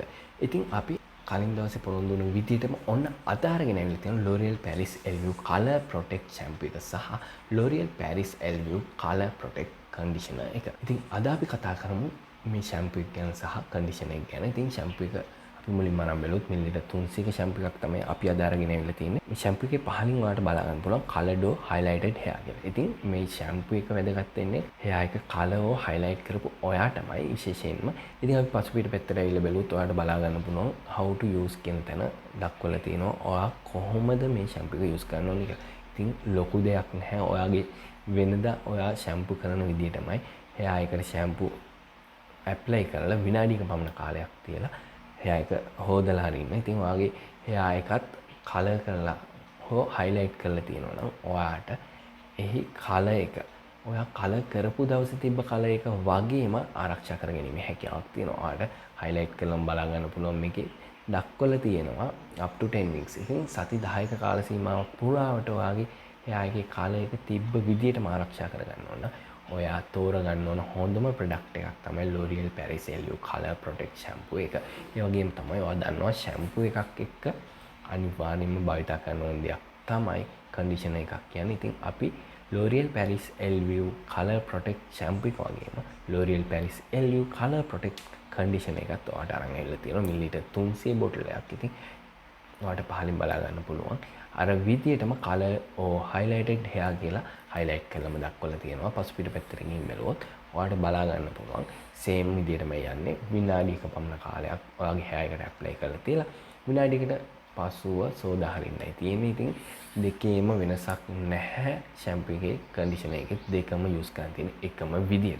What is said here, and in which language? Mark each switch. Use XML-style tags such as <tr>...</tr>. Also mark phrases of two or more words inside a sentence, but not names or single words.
<si>ඉතින් අපි කලින් දවසේ පොරොන්දු වුණු විදිහටම ඔන්න අද අරගෙන ඇවිල්ලා තියෙනවා L'Oreal Paris Elvive Color Protect shampoo එක සහ L'Oreal Paris Elvive Color Protect conditioner එක. ඉතින් අද අපි කතා කරමු මේ shampoo එක ගැන සහ conditioner එක ගැන. ඉතින් shampoo එක අපි මුලින්ම අරන් බැලුවොත් මිලිලීටර් 300ක shampoo එකක් තමයි අපි අද අරගෙන ඇවිල්ලා තියෙන්නේ. මේ shampoo එකේ පහලින් ඔයාලට බලා ගන්න පුළුවන්</si> <en>color doe highlighted hair</en> <si>කියලා. ඉතින් මේ shampoo එක වැදගත් වෙන්නේ hair එක</si> <en>color or highlight</en> <si>කරපු ඔයාටමයි විශේෂයෙන්ම. ඉතින් අපි පසුපිට පැත්තට ඇවිල්ලා බැලුවොත් ඔයාලට බලා ගන්න පුළුවන්</si> <en>how to use</en> <si>කියන තැන දක්වලා තියෙනවා. ඔයා කොහොමද මේ shampoo එක use කරන්න ඕනේ කියලා. ඉතින් ලොකු දෙයක් නැහැ. ඔයාගේ වෙනදා ඔයා shampoo කරන විදිහටමයි hair එකට</si> <en>shampoo apply</en> <si>කරලා විනාඩියක පමණ කාලයක් තියලා hair එක හොදලා හරින්න. ඉතින් ඔයාගේ hair එකත් color කරලා හෝ highlight කරලා තියෙනවා නම් ඔයාට එහි color එක ඔයා color කරපු දවසේ තිබ්බ color එක වගේම ආරක්ෂා කරගැනීමේ හැකියාවක් තියෙනවා. ඔයාට highlight කරලා බලා ගන්න පුළුවන් මේකේ දක්වලා තියෙනවා</si> <en>up to 10 weeks.</en> <si>ඉතින් සති 10ක කාල සීමාවක් පුරාවට ඔයාගේ hair එකේ color එක තිබ්බ විදිහටම ආරක්ෂා කරගන්න ඕන. ඔයා තෝරගන්න ඕන හොඳම ප්‍රොඩක්ට් එකක් තමයි L'Oreal Paris Elvive Color Protect shampoo එක. ඒ වගේම තමයි ඔයා දන්නවා shampoo එකක් එක්ක අනිවාර්යයෙන්ම භාවිත කරන ඕන දෙයක් තමයි conditioner එකක් කියන්නේ. ඉතින් අපි L'Oreal Paris Elvive Color Protect shampoo එක වගේම L'Oreal Paris Elvive Color Protect conditioner එකත් ඔයාට අරන් ඇවිල්ලා තියෙනවා මිලිලීටර් 300 බොටල් එකක්. ඉතින් ඔයාට පහලින් බලා ගන්න පුළුවන්. අර විදියටම</si> <en>color or highlighted hair</en> <si>කියලා highlight කරලම දක්වලා තියෙනවා. පසුපිට පැත්තට ගිහින් බැලුවොත් ඔයාට බලා ගන්න පුළුවන් same විදියටම යන්නේ විනාඩියක පමණ කාලයක් ඔයාගේ hair එකට apply කරලා තියලා විනාඩියකට පසුව සෝදා හරින්නයි තියෙන්නේ. ඉතින් දෙකේම වෙනසක් නැහැ. shampoo එකේ conditioner එකේ දෙකම use කරන්න තියෙන එකම විදියට.</si>